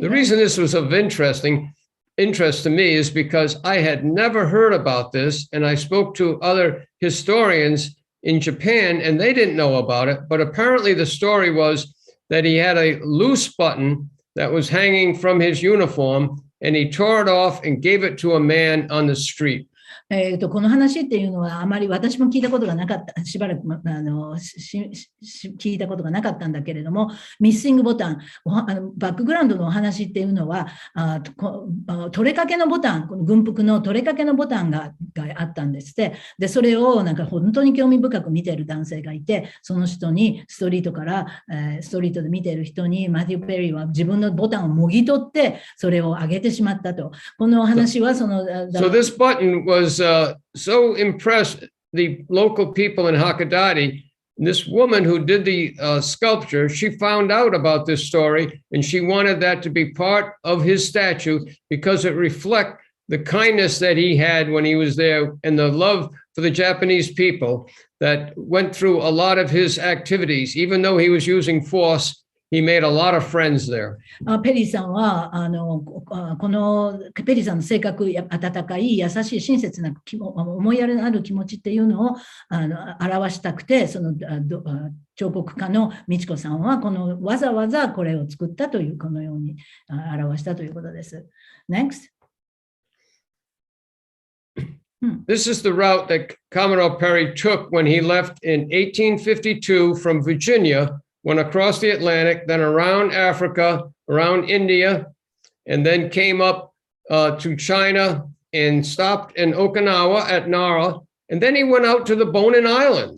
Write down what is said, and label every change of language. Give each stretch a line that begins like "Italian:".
English: The reason this was of interest to me is because I had never heard about this, and I spoke to other historians in Japan, and they didn't know about it. But apparently the story was that he had a loose button that was hanging from his uniform, and he tore it off and gave it to a man on the street.
Japanese: この話っていうのはあまり私も聞いたことがなかった、しばらく聞いたことがなかったんだけれども、ミッシングボタン、バックグラウンドのお話っていうのは、取れかけのボタン、この軍服の取れかけのボタンがあったんですって。で、それをなんか本当に興味深く見ている男性がいて、その人にストリートで見ている人に、マティ・ペリーは自分のボタンをもぎ取って、それを上げてしまったと。このお話はその。
English: So this button was so impressed the local people in Hakodate. This woman who did the sculpture, she found out about this story and she wanted that to be part of his statue because it reflects the kindness that he had when he was there and the love for the Japanese people that went through a lot of his activities. Even though he was using force, he made a lot of friends there.
Japanese: ペリーさんはこのペリーさんの性格、温かい、優しい、親切な思いやりのある気持ちっていうのを表したくて、その彫刻家の美智子さんはわざわざこれを作ったというこのように表したということです。
English: Next. This is the route that Commodore Perry took when he left in 1852 from Virginia. Went across the Atlantic, then around Africa, around India, and then came up to China and stopped in Okinawa at Nara, and then he went out to the Bonin Islands.